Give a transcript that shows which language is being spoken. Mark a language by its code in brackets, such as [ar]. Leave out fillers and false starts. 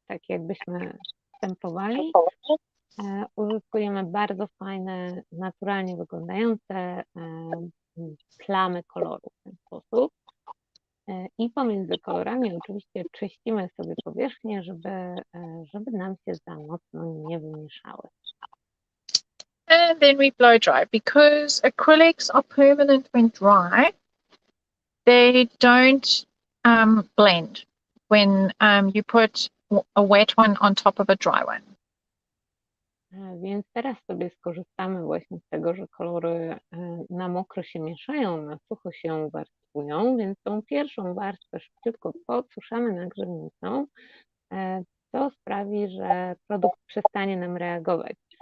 [pl] Tak jakbyśmy stemplowali. Uzyskujemy bardzo fajne, naturalnie wyglądające plamy koloru w ten sposób. I pomiędzy kolorami oczywiście czyścimy sobie powierzchnię, żeby nam się za mocno nie wymieszały. [en] And then we blow dry. Because acrylics are permanent when dry, they don't blend when you put a wet one on top of a dry one. [pl] Więc teraz sobie skorzystamy właśnie z tego, że kolory na mokro się mieszają, na sucho się warstwują, więc tą pierwszą warstwę szybciutko podsuszamy na grzywnicą, co sprawi, że produkt przestanie nam reagować.